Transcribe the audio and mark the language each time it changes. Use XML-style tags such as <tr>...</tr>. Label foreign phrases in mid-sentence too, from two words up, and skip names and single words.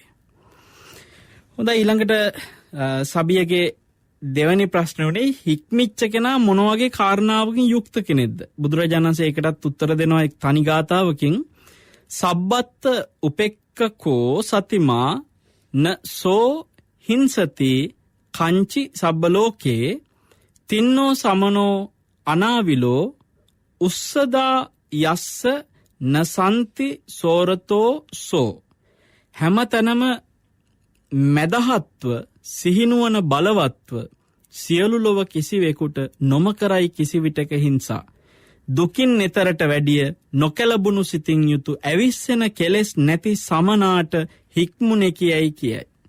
<si>හොඳයි, ඊළඟට සබියගේ දෙවැනි ප්‍රශ්න උනේ හික්මිච්ච කෙනා මොන වගේ කාරණාවකින් යුක්ත කෙනෙක්ද? බුදුරජාණන් වහන්සේ ඒකටත් උත්තර දෙනවා එක් තනි ගාතාවකින්.</si> <pi>සබ්බත් උපෙක්ඛකෝ සතිමා න සෝ හිංසති කංචි සබ්බලෝකේ තින්නෝ සමනෝ අනාවිලෝ උස්සදා යස්ස නසන්ති සෝරතෝ සෝ.</pi> <si>හැමතැනම මැදහත්ව සිහිනුවන බලවත්ව සියලු ලොව කිසිවෙකුට නොමකරයි කිසිවිටක හිංසා. දුකින් නෙතරට වැඩිය නොකැලබුණු සිතින් යුතු ඇවිස්සෙන කෙලෙස් නැති සමනාට හික්මුනේ කියයි කියයි.</si>